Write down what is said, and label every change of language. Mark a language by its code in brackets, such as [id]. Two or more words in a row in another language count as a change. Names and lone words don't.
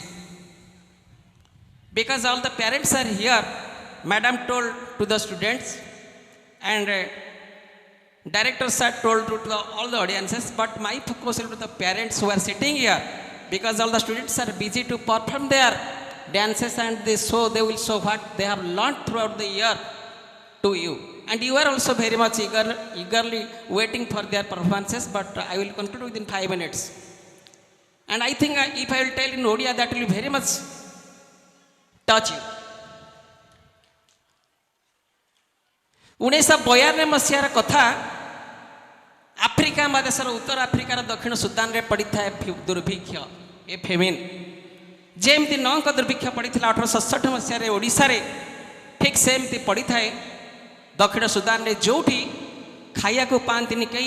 [en] Because all the parents are here, madam told to the students and director sir told to all the audiences, but my focus is to the parents who are sitting here, because all the students are busy to perform their dances and they will show what they have learned throughout the year to you. And you are also very much eagerly waiting for their performances, but I will conclude within 5 minutes. And I think if I will tell in Odia, that will very much touch you. [or] 1992 ମସିହାର କଥା, ଆଫ୍ରିକା ମହାଦେଶର ଉତ୍ତର ଆଫ୍ରିକାର ଦକ୍ଷିଣ ସୁଦାନରେ ପଡ଼ିଥାଏ ଦୁର୍ଭିକ୍ଷ, [en] a famine. [or] ଯେମିତି ନଅଙ୍କ ଦୁର୍ଭିକ୍ଷ ପଡ଼ିଥିଲା 1867 ମସିହାରେ ଓଡ଼ିଶାରେ, ଠିକ୍ ସେମିତି ପଡ଼ିଥାଏ ଦକ୍ଷିଣ ସୁଦାନରେ, ଯେଉଁଠି ଖାଇବାକୁ ପାଆନ୍ତିନି କେହି।